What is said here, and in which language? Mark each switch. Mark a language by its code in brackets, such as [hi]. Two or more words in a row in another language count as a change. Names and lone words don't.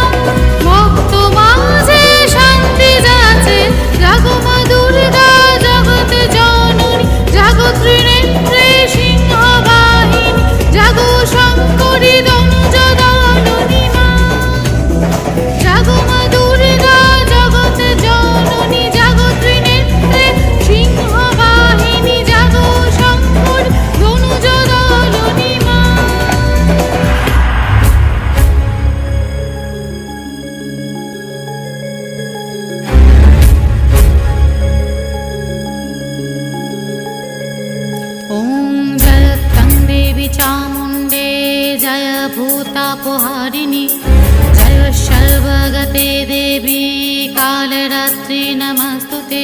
[bn] ভক্ত মাঝে শান্তি যাচে, জাগো মা দুর্গা জগৎ জননী, জাগো ত্রিনেত্রে সিংহবাহিনী, জাগো শঙ্করী ধনুজ দলনী মা। জাগো মা দুর্গা জগৎ জননী, জাগো ত্রিনেত্রে সিংহবাহিনী, জাগো শঙ্করী ধনুজ দলনী মা। [sa] ॐ जयत्तं देवी चामुण्डे जय भूतापहारिणि, जय सर्वगते देवी कालरात्रि नमस्तुते।